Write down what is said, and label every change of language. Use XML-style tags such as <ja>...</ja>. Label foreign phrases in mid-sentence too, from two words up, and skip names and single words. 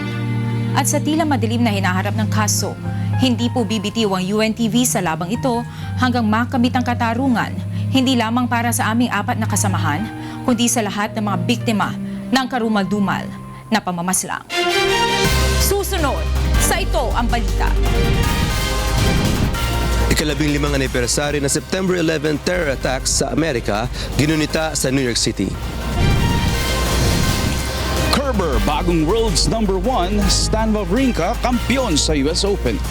<tl>At sa tila madilim na hinaharap ng kaso, hindi po bibitiw ang UNTV sa labang ito hanggang makamit ang katarungan, hindi lamang para sa aming 4 na kasamahan, kundi sa lahat ng mga biktima ng karumal-dumal na pamamaslang. Susunod sa Ito ang Balita. Ika-15 anibersaryo ng September 11 terror attacks sa Amerika, ginunita sa New York City. Kerber,</tl> <en>bagong world's #1,</en> <tl>Stan Wawrinka, kampiyon sa US Open.</tl>